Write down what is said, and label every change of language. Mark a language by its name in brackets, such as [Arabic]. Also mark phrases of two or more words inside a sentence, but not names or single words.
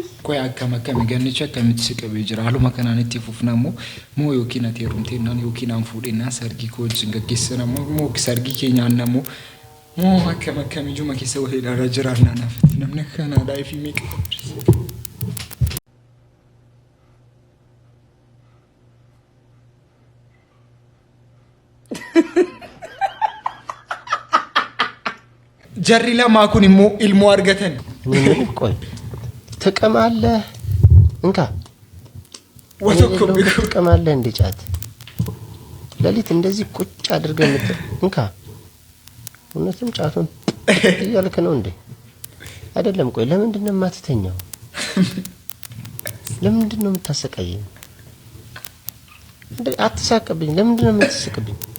[Oromo] koy akkam gannicha akkamitti siqabee jira haluma kanaan itti fufnamo moo yookiin ati heerumtee naan yookiin aan fuudhinaa sargii koo wajjin gaggeessana moo sargii keenyaan namo moo akkam ijuma keessa wahii dara jiraannaa naafatti namni kanaadhaa fi meeqa jarri lamaa kun immoo ilmoo argatan [Amharic] ቆይ ትቀማለህ እንካ ወተኮ ትቀማለህ እንደ ጫት ለሊት እንደዚህ ቁጭ አድርገህ እንካ እውነትም ጫቱን እያልክ ነው እንዴ አይደለም ቆይ ለምንድን ነው የማትተኛው ለምንድን ነው የምታሰቃየኝ አትሳቀብኝ ለምንድን ነው የምትስቅብኝ